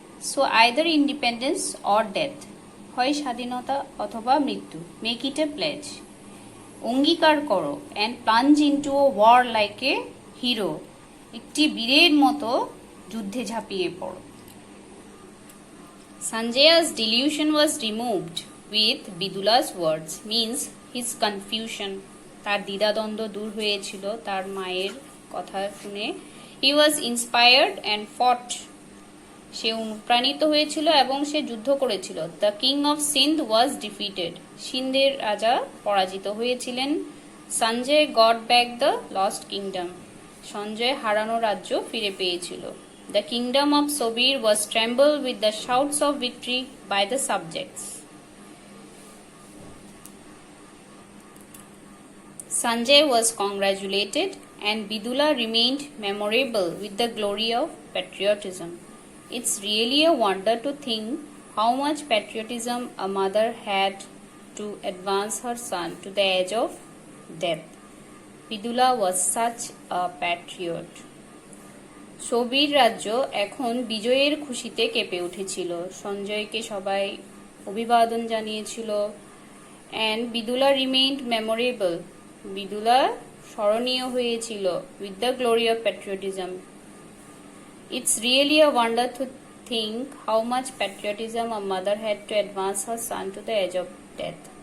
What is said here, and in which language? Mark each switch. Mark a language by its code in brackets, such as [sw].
[en] so either independence or death, [bn] হয় স্বাধীনতা অথবা মৃত্যু। [en] make it a pledge, [bn] অঙ্গীকার করো। [en] and plunge into a war like a hero, [bn] একটি বীরের মতো যুদ্ধে ঝাঁপিয়ে পড়ো। [en] Sanjay's delusion was removed with Bidula's words, means his confusion. [bn] তার দ্বিধাদ্বন্দ্ব দূর হয়েছিল তার মায়ের কথা শুনে। [en] He was inspired and fought. [bn] সে অনুপ্রাণিত হয়েছিল এবং সে যুদ্ধ করেছিল। [en] The king of Sindh was defeated. [bn] সিন্ধের রাজা পরাজিত হয়েছিলেন। [en] Sanjay got back the lost kingdom. [bn] Sanjay হারানো রাজ্য ফিরে পেয়েছিল। [en] The kingdom of Sobir was trembled with the shouts of victory by the subjects. Sanjay was congratulated and Bidula remained memorable with the glory of patriotism. It's really a wonder to think how much patriotism a mother had to advance her son to the edge of death. Bidula was such a patriot. [bn] সোবির রাজ্য এখন বিজয়ের খুশিতে কেঁপে উঠেছিল। সঞ্জয়কে সবাই অভিবাদন জানিয়েছিল। [en] and Vidula remained memorable, [bn] বিদুলা স্মরণীয় হয়েছিল। [en] With the glory of patriotism, it's really a wonder to think how much patriotism a mother had to advance her son to the edge of death.